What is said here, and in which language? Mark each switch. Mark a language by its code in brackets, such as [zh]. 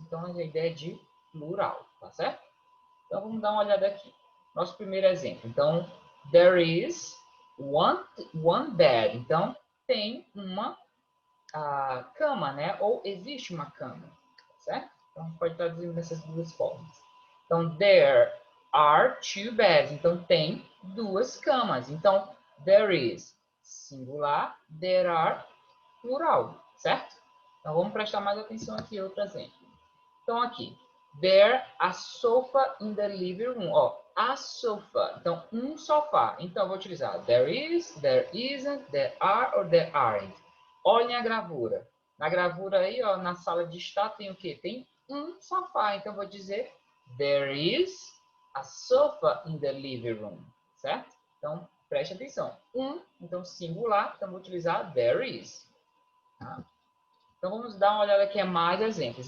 [pt] Então a ideia é de plural, tá certo? Então vamos dar uma olhada aqui. Nosso primeiro exemplo. [en] Então, there is one bed. [pt] Então, tem uma cama, né? Ou existe uma cama, certo? Então, a gente pode traduzir dessas duas formas. Então, [en] there are two beds. [pt] Então, tem duas camas. [en] Então, there is singular, there are plural, certo? [pt] Então, vamos prestar mais atenção aqui, outro exemplo. Então, aqui, [en] there a sofa in the living room. [pt] Ó, a sofa. Então, um sofá. Então, eu vou utilizar [en] there is, there isn't, there are or there aren't. [pt] Olhem a gravura. Na gravura aí, ó, na sala de estar tem o quê? Tem um sofá. Então, eu vou dizer [en] there is a sofa in the living room, [pt] certo? Então, preste atenção. Então, singular. Então, vou utilizar there is. Tá? Então, vamos dar uma olhada aqui a mais exemplos.